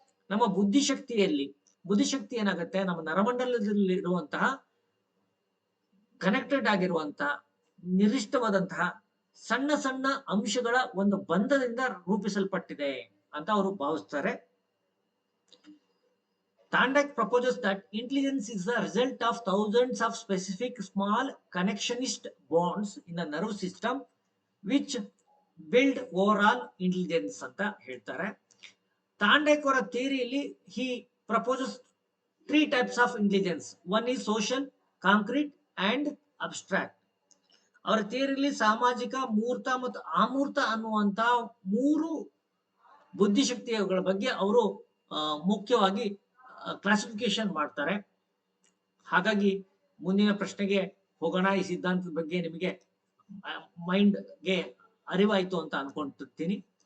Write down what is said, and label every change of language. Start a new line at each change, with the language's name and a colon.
Kannada: ನಮ್ಮ ಬುದ್ಧಿಶಕ್ತಿ ಏನಾಗುತ್ತೆ, ನಮ್ಮ ನರಮಂಡಲದಲ್ಲಿರುವಂತಹ ಕನೆಕ್ಟೆಡ್ ಆಗಿರುವಂತಹ ನಿರ್ದಿಷ್ಟವಾದಂತಹ ಸಣ್ಣ ಸಣ್ಣ ಅಂಶಗಳ ಒಂದು ಬಂಧದಿಂದ ರೂಪಿಸಲ್ಪಟ್ಟಿದೆ ಅಂತ ಅವರು ಭಾವಿಸ್ತಾರೆ.
English: Thorndike proposes that intelligence is the result of thousands of specific small connectionist bonds in the nerve system which build overall intelligence
Kannada: ಅಂತ ಹೇಳ್ತಾರೆ. ತಾಂಡೈಕ್ ಅವರ ಥಿಯರಿಯಲ್ಲಿ
English: he proposes 3 types of intelligence. One is social, concrete and abstract.
Kannada: ಅವರ ಥಿಯರಿಯಲ್ಲಿ ಸಾಮಾಜಿಕ, ಮೂರ್ತ ಮತ್ತು ಅಮೂರ್ತ ಅನ್ನುವಂತ 3 ಬುದ್ಧಿಶಕ್ತಿಗಳ ಬಗ್ಗೆ ಅವರು ಮುಖ್ಯವಾಗಿ ಕ್ಲಾಸಿಫಿಕೇಶನ್ ಮಾಡ್ತಾರೆ. ಹಾಗಾಗಿ ಮುಂದಿನ ಪ್ರಶ್ನೆಗೆ ಹೋಗೋಣ. ಈ ಸಿದ್ಧಾಂತದ ಬಗ್ಗೆ ನಿಮಗೆ ಮೈಂಡ್ಗೆ ಅರಿವಾಯ್ತು ಅಂತ ಅನ್ಕೊಂಡಿರ್ತೀನಿ.